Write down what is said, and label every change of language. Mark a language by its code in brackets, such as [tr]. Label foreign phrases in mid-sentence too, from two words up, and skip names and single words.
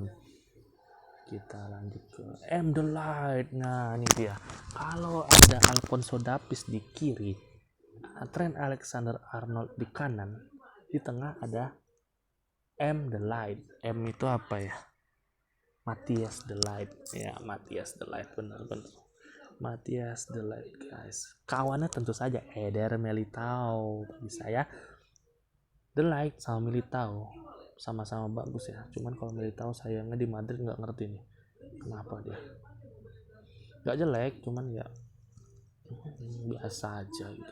[id] Kita lanjut ke The Light. Nah, ini dia. Kalau ada Alphonso Davies di kiri, Trent Alexander-Arnold di kanan, di tengah ada The Light. M itu apa ya? Matthias De Ligt ya, Matthias De Ligt, benar. Matthias De Ligt guys. Kawannya tentu saja Eder Militao. Bagi saya De Ligt sama Militao sama-sama bagus ya. Cuman kalau Militao sayangnya di Madrid nggak ngerti nih kenapa dia. Nggak jelek, cuman ya biasa aja gitu.